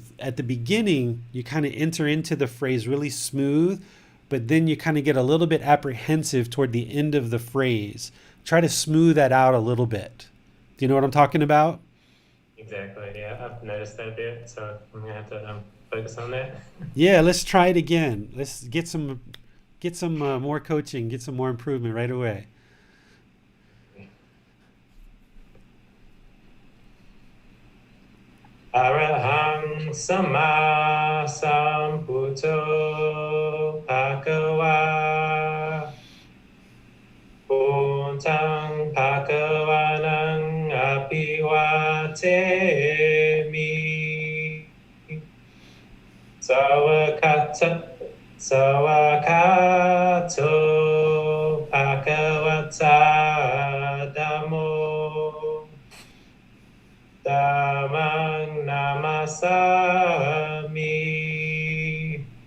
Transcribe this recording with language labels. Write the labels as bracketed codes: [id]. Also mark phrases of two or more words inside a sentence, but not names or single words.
[en] At the beginning, you kind of enter into the phrase really smooth, but then you kind of get a little bit apprehensive toward the end of the phrase. Try to smooth that out a little bit. Do you know what I'm talking about? Exactly. Yeah, I've noticed that a bit, so I'm gonna have to focus on that. Yeah, let's try it again. Let's get some more coaching, get some more improvement right away. [pi] Arahang Sama Sambuddho Bhagava Buddhang Bhagavanang Abhivatemi Sawakato Bhagavata Dhammo Dhammang Namasami